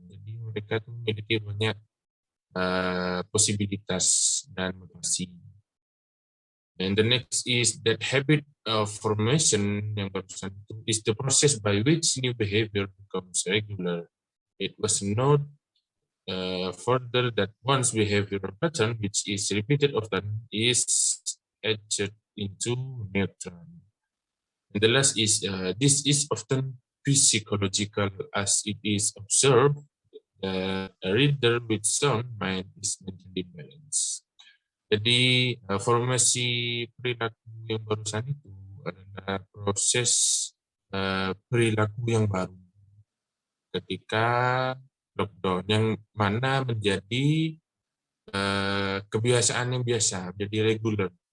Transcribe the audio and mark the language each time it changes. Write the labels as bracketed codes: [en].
[id] Jadi mereka tuh memiliki banyak posibilitas dan motivasi. [en] And the next is that habit of formation [id] yang barusan itu [en] is the process by which new behavior becomes regular. It was noted further that one's behavioral pattern, which is repeated often, is etched into neutron. And the last is this is often physiological as it is observed that a reader with sound mind is mentally balanced. [id] Jadi formasi perilaku yang barusan itu adalah proses perilaku yang baru ketika lockdown, yang mana menjadi kebiasaan yang biasa, jadi reguler.